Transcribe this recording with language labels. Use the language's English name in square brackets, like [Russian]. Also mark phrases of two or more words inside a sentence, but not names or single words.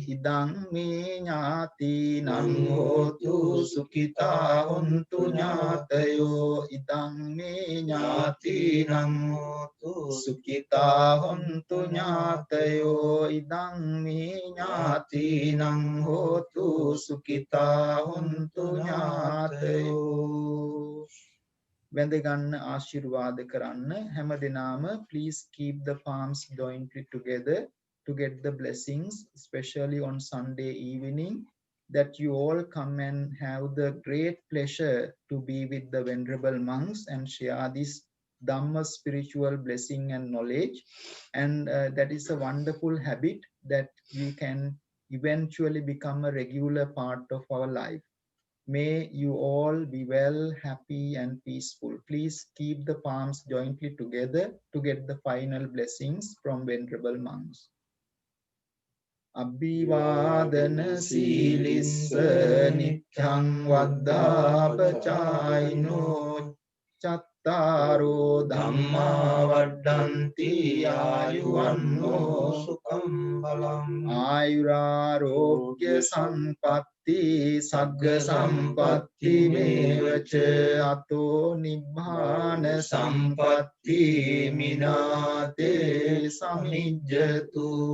[Pali] Idang me nyati nang hotu sukita hontu nyatayo. Idang me nyati nang hotu sukita hontu nyatayo. Idang me nyati nang hotu sukita hontu nyatayo. [Sinhala] වැඳ ගන්න ආශිර්වාද කරන්න හැම දිනම [English] please keep the palms jointly together to get the blessings, especially on Sunday evening, that you all come and have the great pleasure to be with the venerable monks and share this Dhamma spiritual blessing and knowledge. And that is a wonderful habit that we can eventually become a regular part of our life. May you all be well, happy, and peaceful. Please keep the palms jointly together to get the final blessings from Venerable monks. [Pali] Abhivadana silissa nityang vaddapachayino chattaro dhamma vaddanti ayuvanno sukham balam ayurarogya sampatti sagga sampatti mevacha ato nibbana sampatti minate samijjatu.